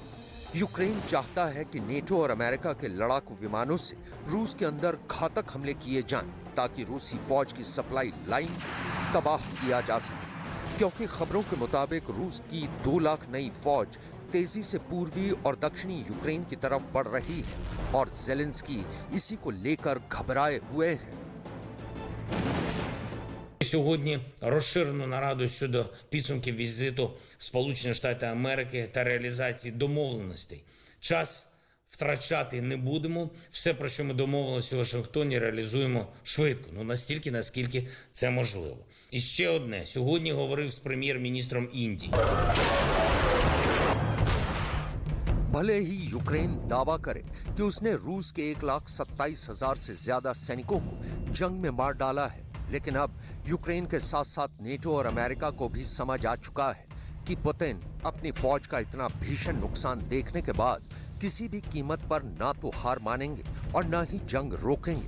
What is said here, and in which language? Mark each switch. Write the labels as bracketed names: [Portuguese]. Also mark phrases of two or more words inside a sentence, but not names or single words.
[Hindi] यूक्रेन चाहता है कि नेटो और अमेरिका के लड़ाकू विमानों से रूस के अंदर घातक हमले किए जाएं, ताकि रूसी फौज की [English] supply line [Hindi] तबाह किया जा सके। क्योंकि खबरों के मुताबिक रूस की 2 लाख नई फौज तेजी से पूर्वी और दक्षिणी यूक्रेन की तरफ बढ़ रही है और ज़ेलेंस्की इसी को लेकर घबराए हुए हैं। [Ukrainian] Сьогодні розширену нараду щодо підсумків візиту в Сполучені Штати Америки та реалізації домовленостей. Час втрачати не будемо. Все, про що ми домовилися у Вашингтоні, реалізуємо швидко. Настільки, наскільки це можливо. І ще одне. Сьогодні говорив з прем'єр-міністром Індії. [Hindi] भले ही यूक्रेन दावा करे कि उसने रूस के 1,27,000 से ज्यादा सैनिकों को जंग में मार डाला है, लेकिन अब यूक्रेन के साथ साथ नेटो और अमेरिका को भी समझ आ चुका है कि पुतिन अपनी फौज का इतना भीषण नुकसान देखने के बाद किसी भी कीमत पर ना तो हार मानेंगे और ना ही जंग रोकेंगे।